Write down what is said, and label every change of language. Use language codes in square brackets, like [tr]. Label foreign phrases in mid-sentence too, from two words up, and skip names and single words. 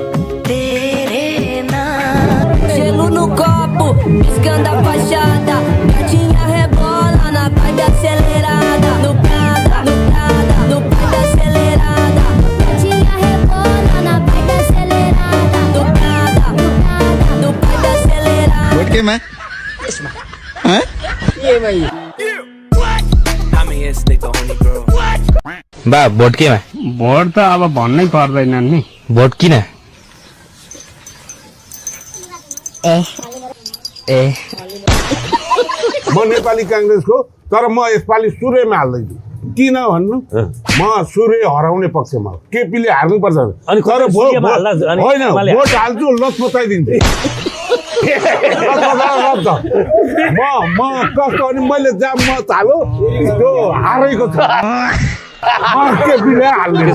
[pt] Gelo no copo, piscando a fachada. Gatinha rebola na vibe acelerada. No Prada, no Prada, no vibe acelerada. Gatinha rebola na vibe acelerada. No Prada, no Prada, no vibe acelerada. [ne] केमा बा भोट केमा भोट त अब भन्नै पर्दैन नि भोट किन म नेपाली काङ्ग्रेसको तर म यसपालि सूर्यमा हाल्दैछु किन भन्नु म सूर्य हराउने पक्षमा हो केपीले हार्नुपर्छ तर होइन भोट हाल्छु लसपताइदिन्छु म कस्तो अनि मैले जहाँ मत हालो त्यो हारेको छ केपीले हाल्ने